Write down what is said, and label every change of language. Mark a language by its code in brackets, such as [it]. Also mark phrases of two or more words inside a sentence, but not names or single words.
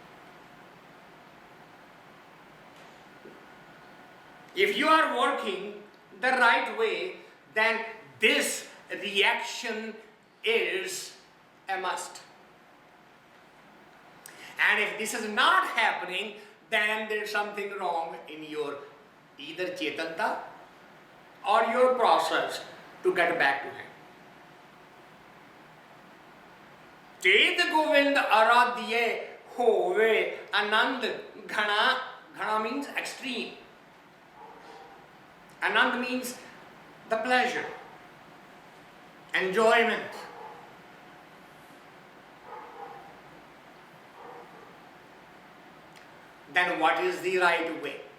[en] If you are working the right way, then this reaction is a must. And if this is not happening, then there is something wrong in your either chetanta or your process to get back to him. [pa] ਚਿਤਿ ਗੋਵਿੰਦ ਅਰਾਧੀਐ ਹੋਵੈ ਅਨੰਦੁ ਘਣਾ. [en] Ghanaa means extreme. Anand means the pleasure, enjoyment. Then what is the right way?